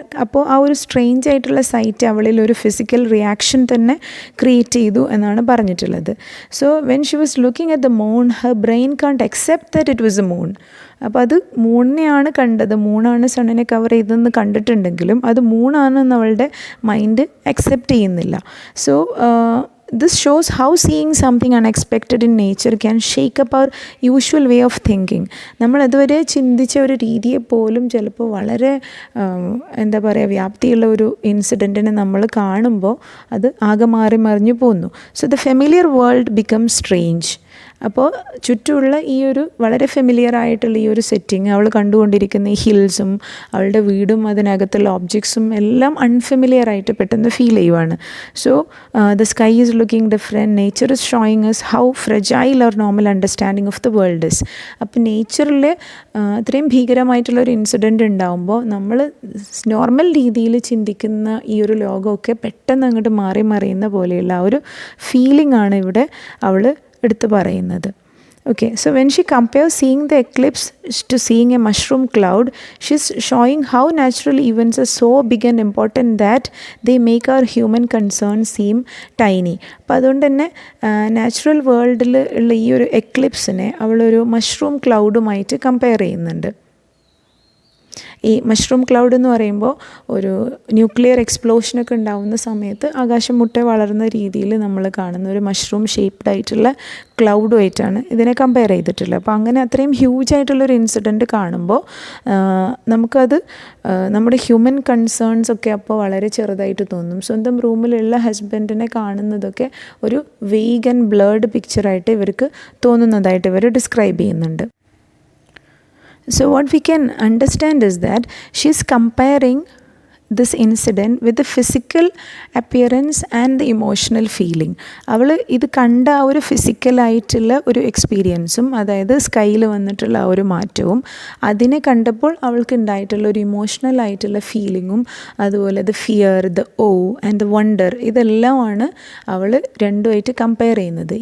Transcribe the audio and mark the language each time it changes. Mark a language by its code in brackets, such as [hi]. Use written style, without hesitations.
[ml] അപ്പോൾ ആ ഒരു സ്ട്രേഞ്ച് ആയിട്ടുള്ള സൈറ്റ് അവളിൽ ഒരു ഫിസിക്കൽ റിയാക്ഷൻ തന്നെ ക്രിയേറ്റ് ചെയ്തു എന്നാണ് പറഞ്ഞിട്ടുള്ളത്. [en] So when she was looking at the moon, her brain can't accept that it was a moon. [ml] അപ്പോൾ അത് മൂണിനെയാണ് കണ്ടത്, മൂണാണ് സണ്ണിനെ കവർ ചെയ്തതെന്ന് കണ്ടിട്ടുണ്ടെങ്കിലും അത് മൂണാണെന്ന് അവളുടെ മൈൻഡ് അക്സെപ്റ്റ് ചെയ്യുന്നില്ല. [en] So this shows how seeing something unexpected in nature can shake up our usual way of thinking. [ml] നമ്മൾ അതുവരെ ചിന്തിച്ച ഒരു രീതിയെ പോലും ചിലപ്പോൾ വളരെ എന്താ പറയുക, വ്യാപ്തിയുള്ള ഒരു ഇൻസിഡൻറ്റിനെ നമ്മൾ കാണുമ്പോൾ അത് ആകെ മാറി മറിഞ്ഞു പോകുന്നു. [en] So the familiar world become strange. [ml] അപ്പോൾ ചുറ്റുമുള്ള ഈ ഒരു വളരെ ഫെമിലിയർ ആയിട്ടുള്ള ഈ ഒരു സെറ്റിങ്, അവൾ കണ്ടുകൊണ്ടിരിക്കുന്ന ഈ ഹിൽസും അവളുടെ വീടും അതിനകത്തുള്ള ഒബ്ജക്ട്സും എല്ലാം അൺഫെമിലിയർ ആയിട്ട് പെട്ടെന്ന് ഫീൽ ചെയ്യുവാണ്. [en] So the sky is looking different, nature is showing us how fragile our normal understanding of the world is. [ml] അപ്പോൾ നേച്ചറിൽ അത്രയും ഭീകരമായിട്ടുള്ളൊരു ഇൻസിഡൻറ്റ് ഉണ്ടാകുമ്പോൾ നമ്മൾ നോർമൽ രീതിയിൽ ചിന്തിക്കുന്ന ഈ ഒരു ലോകമൊക്കെ പെട്ടെന്ന് അങ്ങോട്ട് മാറി മറിയുന്ന പോലെയുള്ള ആ ഒരു ഫീലിംഗ് ആണ് ഇവിടെ അവൾ എടുത്തു പറയുന്നത്. [en] Okay, so when she compares seeing the eclipse to seeing a mushroom cloud, she's showing how natural events are so big and important that they make our human concerns seem tiny. [ml] അപ്പോൾ അതുകൊണ്ട് തന്നെ natural വേൾഡിൽ ഉള്ള ഈ ഒരു എക്ലിപ്സിനെ അവളൊരു mushroom ക്ലൗഡുമായിട്ട് compare ചെയ്യുന്നുണ്ട്. ഈ മഷ്റൂം ക്ലൗഡ് എന്ന് പറയുമ്പോൾ ഒരു ന്യൂക്ലിയർ എക്സ്പ്ലോഷനൊക്കെ ഉണ്ടാകുന്ന സമയത്ത് ആകാശം മുട്ടെ വളർന്ന രീതിയിൽ നമ്മൾ കാണുന്ന ഒരു മഷ്റൂം ഷേപ്ഡ് ആയിട്ടുള്ള ക്ലൗഡുമായിട്ടാണ് ഇതിനെ കമ്പയർ ചെയ്തിട്ടുള്ളത്. അപ്പോൾ അങ്ങനെ അത്രയും ഹ്യൂജ് ആയിട്ടുള്ളൊരു ഇൻസിഡൻറ്റ് കാണുമ്പോൾ നമുക്കത് നമ്മുടെ ഹ്യൂമൻ കൺസേൺസ് ഒക്കെ അപ്പോൾ വളരെ ചെറുതായിട്ട് തോന്നും. സ്വന്തം റൂമിലുള്ള ഹസ്ബൻഡിനെ കാണുന്നതൊക്കെ ഒരു വെയ്ഗ് ആൻഡ് ബ്ലർഡ് പിക്ചറായിട്ട് ഇവർക്ക് തോന്നുന്നതായിട്ട് ഇവർ ഡിസ്ക്രൈബ് ചെയ്യുന്നുണ്ട്. [en] So what we can understand is that she is comparing this incident with the physical appearance and the emotional feeling. [ml] അവൾ ഇത് കണ്ട ആ ഒരു ഫിസിക്കലായിട്ടുള്ള ഒരു എക്സ്പീരിയൻസും, അതായത് സ്കൈയിൽ വന്നിട്ടുള്ള ആ ഒരു മാറ്റവും, അതിനെ കണ്ടപ്പോൾ അവൾക്ക് ഉണ്ടായിട്ടുള്ള ഒരു ഇമോഷണൽ ആയിട്ടുള്ള ഫീലിങ്ങും, അതുപോലെ [en] the fear, the awe and the wonder, [ml] ഇതെല്ലാമാണ് അവൾ രണ്ടുമായിട്ട് കമ്പയർ ചെയ്യുന്നത്.